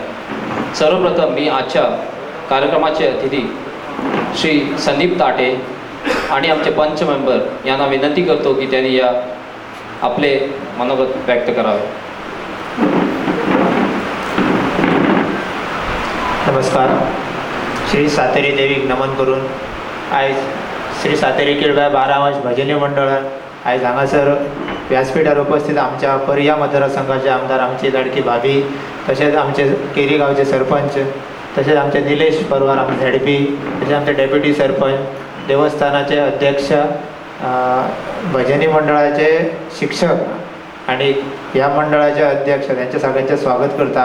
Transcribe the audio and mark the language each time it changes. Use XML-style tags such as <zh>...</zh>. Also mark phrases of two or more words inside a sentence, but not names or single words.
<mr>सर्वप्रथम मी आजच्या कार्यक्रमाचे अतिथी श्री संदीप ताटे आणि आमचे पंच मेंबर यांना विनंती करतो की त्यांनी या आपले मनोगत व्यक्त करावे.</mr> <kok>नमस्कार. श्री सातेरी देवीक नमन करून आयज श्री सातेरी केळबाय 12 अंश भजनी मंडळान आयज हांगासर व्यासपीठार उपस्थित आमच्या पर्या मतदारसंघाचे आमदार आमची लाडकी भाभी तशेंच आमचे केरी गांवचे सरपंच तशेंच आमचे निलेश परवार आमचे झेडपी तशेंच आमचे डेप्युटी सरपंच देवस्थानाचे अध्यक्ष भजनी मंडळाचे शिक्षक आणि ह्या मंडळाचे अध्यक्ष त्यांचे सगळ्यांचे स्वागत करता.</kok>